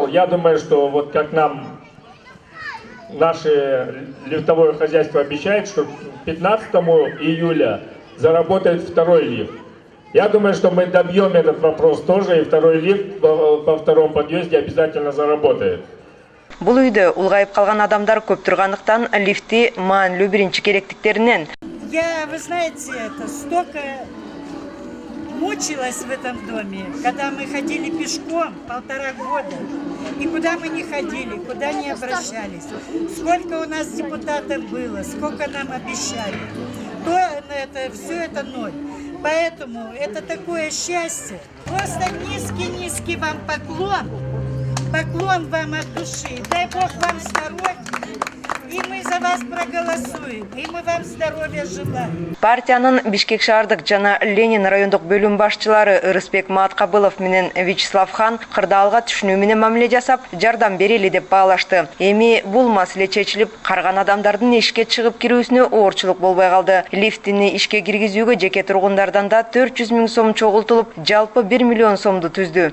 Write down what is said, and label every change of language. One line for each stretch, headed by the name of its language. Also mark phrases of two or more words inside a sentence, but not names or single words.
Russian: Я думаю, что вот как нам наше лифтовое хозяйство обещает, что 15 июля заработает второй лифт. Я думаю, что мы добьем этот вопрос тоже, и второй лифт во втором подъезде обязательно заработает.
Kyrgyz: Бул үйдө улгайып калган адамдар көп тургандыктан лифти маанилүү биринчи керектиктеринен.
Russian: Вы знаете, столько мучилась в этом доме, когда мы ходили пешком 1,5 года. И куда мы не ходили, куда не обращались. Сколько у нас депутатов было, сколько нам обещали. Все это ноль. Поэтому это такое счастье. Просто низкий вам поклон. Поклон вам от души. Дай Бог вам здоровья. И мы за вас проголосуем. И мы вам здоровья желаем.
Kyrgyz: Партиянын Бишкек шаардык жана Ленин райондук бөлүм башчылары Ырысбек Маткабылов менен Вячеслав Хан кырдаалга түшүнүү менен мамиле жасап, жардам берели деп баалашты. Эми бул маселе чечилип, карган адамдардын эшикке чыгып кирүүсүнө оорчулук болбой калды. Лифтини ишке киргизүүгө жеке тургундардан да 400 000 сом чогултулуп, жалпы 1 миллион сомду түздү.